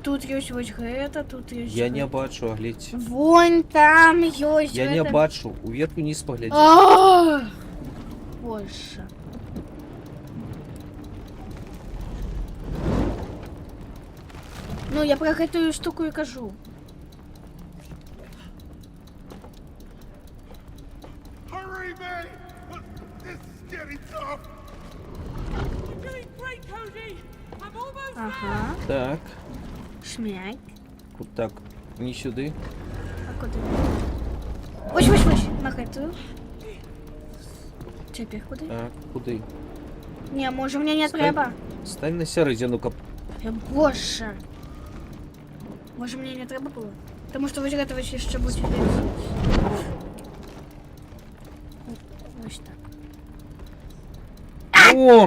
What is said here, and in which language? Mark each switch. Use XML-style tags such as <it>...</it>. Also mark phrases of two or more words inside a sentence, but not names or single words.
<uk>тут є ось гэта, тут є. Я не бачу, оглядь.</uk> <ru>Вон там есть.</ru> <uk>Я не бачу. Уверх вниз погляди.</uk> <ru>Боже. Ну, я про эту штуку и кажу.</ru> <en>Hurry, mate! This is getting tough! You're doing great, Cody. I'm almost Ага.</en> <uk>Так. Шмяк. Так, не сюди. А куди? Ось.</uk> <ru>На эту.</ru> <uk>Теперь куди? Так, куди? Не, може мне не треба. Стань на середину. Боже. Може мне не треба було? Тому що виготовити ще буде. Ось так. О!</uk>